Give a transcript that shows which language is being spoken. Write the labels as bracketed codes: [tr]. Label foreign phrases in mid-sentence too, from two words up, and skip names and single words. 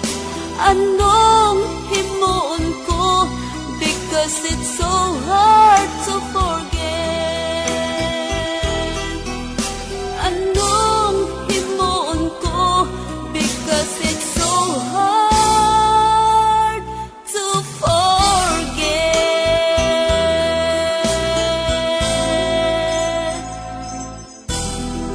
[hil] Anong himuon ko, [en] because it's so hard to forget. [hil] Anong himuon ko, [en] because it's so hard to forget.